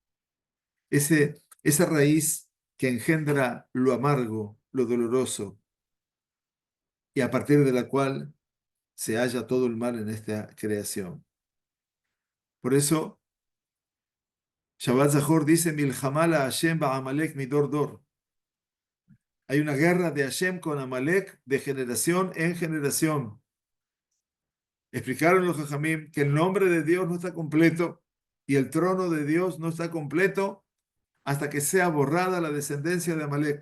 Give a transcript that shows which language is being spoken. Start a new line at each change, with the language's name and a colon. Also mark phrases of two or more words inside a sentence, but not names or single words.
Spanish: Esa raíz que engendra lo amargo, lo doloroso, y a partir de la cual se halla todo el mal en esta creación. Por eso, Shabbat Zahor dice,
Hebrew: מלחמה לה׳ בעמלק מדור דור.
Spanish: Hay una guerra de Hashem con Amalek de generación en generación. Explicaron los Jajamim que el nombre de Dios no está completo y el trono de Dios no está completo hasta que sea borrada la descendencia de Amalek.